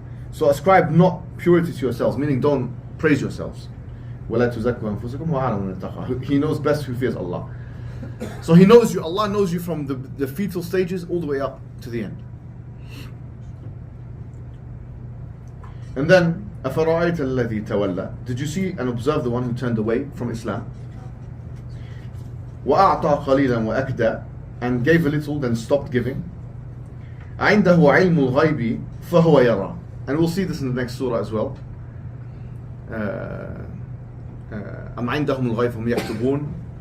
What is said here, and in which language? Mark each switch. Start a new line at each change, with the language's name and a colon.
English: So ascribe not purity to yourselves, meaning don't praise yourselves.
Arabic: وَلَا تُزَكُّوا أَنفُسَكُمْ وَأَعْلَمُ مَنِ اتَّقَى.
English: He knows best who fears Allah. So He knows you. Allah knows you from the fetal stages all the way up to the end. And then
Arabic: أَفَرَأَيْتَ الَّذِي تَوَلَّى.
English: Did you see and observe the one who turned away from Islam?
Arabic: وَأَعْطَى قَلِيلًا وَأَكْدَى.
English: And gave a little, then stopped giving.
Arabic: عِنْدَهُ عِلْمُ الْغَيْبِ فَهُوَ يَرَى.
English: And we'll see this in the next surah as well.
Arabic: أَمْ عِنْدَهُمُ الْغَيْبُ هُمْ يَكْتُبُونَ.